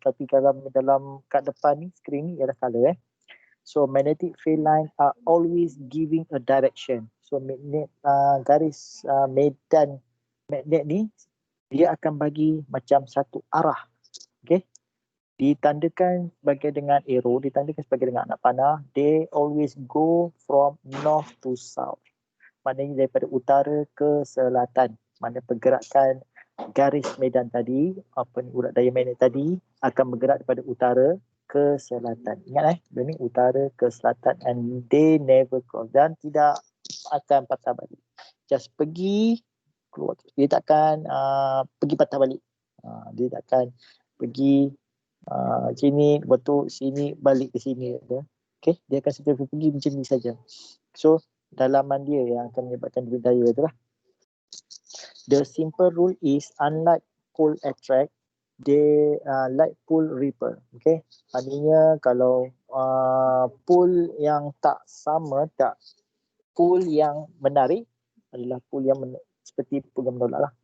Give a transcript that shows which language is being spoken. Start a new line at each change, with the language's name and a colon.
Malay: Tapi dalam kat depan ni, skrin ni ialah colour.
English: So, magnetic field line are always giving a direction.
Malay: So, garis medan magnet ni, dia akan bagi macam satu arah. Okay. Ditandakan sebagai dengan arrow, ditandakan sebagai dengan anak panah.
English: They always go from north to south.
Malay: Maknanya daripada utara ke selatan. Mana pergerakan garis medan tadi, urat daya magnet tadi akan bergerak daripada utara ke selatan. Ingat ini utara ke selatan,
English: and they never cross,
Malay: dan tidak akan patah balik.
English: Just
Malay: pergi keluar. Dia takkan pergi patah balik. Dia takkan pergi sini betul sini balik ke sini. Okay, dia akan sentiasa pergi macam ni saja. So dalaman dia yang akan menyebabkan daya tu lah.
English: The simple rule is, unlike pole attract, they like pole repel.
Malay: Okay, artinya kalau pole yang tak sama, pole yang menarik adalah pole yang seperti pole yang menolak lah.